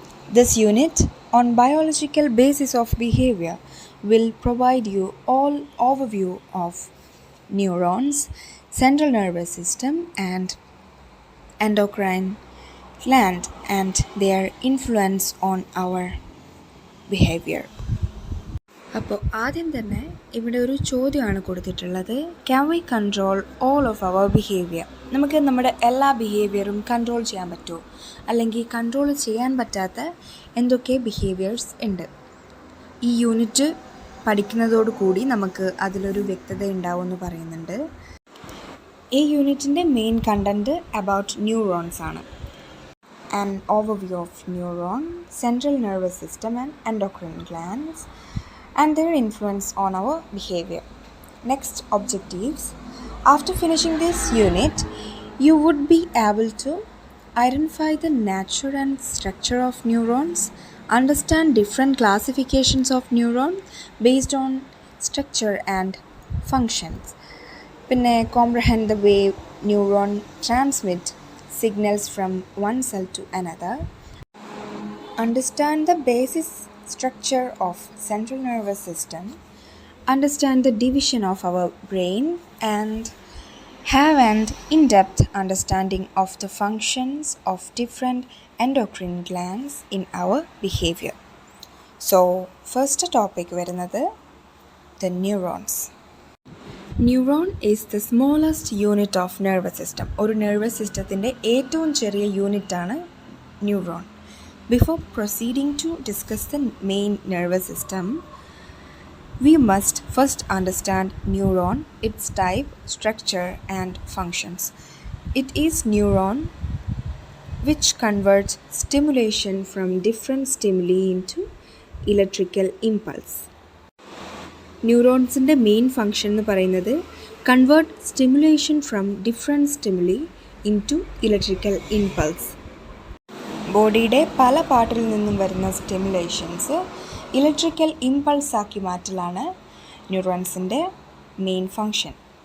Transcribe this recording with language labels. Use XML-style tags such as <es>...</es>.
<en>This unit on biological basis of behavior will provide you all overview of neurons, central nervous system and endocrine gland and their influence on our behavior.</en> <ml>അപ്പോൾ ആദ്യം തന്നെ ഇവിടെ ഒരു ചോദ്യമാണ് കൊടുത്തിട്ടുള്ളത്.</ml> <en>Can we control all of our behaviour?</en> <ml>നമുക്ക് നമ്മുടെ എല്ലാ ബിഹേവിയറും കൺട്രോൾ ചെയ്യാൻ പറ്റുമോ, അല്ലെങ്കിൽ കൺട്രോൾ ചെയ്യാൻ പറ്റാത്ത എന്തൊക്കെ ബിഹേവിയേഴ്സ് ഉണ്ട്? ഈ യൂണിറ്റ് പഠിക്കുന്നതോടുകൂടി നമുക്ക് അതിലൊരു വ്യക്തത ഉണ്ടാവുമെന്ന് പറയുന്നുണ്ട്. ഈ യൂണിറ്റിൻ്റെ മെയിൻ കണ്ടൻറ്റ് അബൌട്ട് ന്യൂറോൺസ് ആണ്.</ml> <en>An overview of neuron, central nervous system and endocrine glands and their influence on our behavior. Next, objectives. After finishing this unit, you would be able to identify the nature and structure of neurons, understand different classifications of neurons based on structure and functions, പിന്നെ comprehend the way neuron transmit signals from one cell to another, understand the basic structure of central nervous system, understand the division of our brain, and have an in-depth understanding of the functions of different endocrine glands in our behavior. So, first topic വരുന്നത് the neurons. Neuron is the smallest unit of nervous system.</en> <ml>ഒരു nervous systemത്തിൻ്റെ ഏറ്റവും ചെറിയ യൂണിറ്റാണ് neuron.</ml> <en>Before proceeding to discuss the main nervous system, we must first understand neuron, its type, structure and functions. It is neuron which converts stimulation from different stimuli into electrical impulse. ന്യൂറോൺസിൻ്റെ main function</en> <ml>എന്ന് പറയുന്നത്</ml> <en>Convert stimulation from different stimuli into electrical impulse.</en> <ml>ബോഡിയുടെ പല പാർട്ടിൽ നിന്നും വരുന്ന stimulations electrical impulse ആക്കി മാറ്റലാണ് ന്യൂറോൺസിൻ്റെ main function.</ml>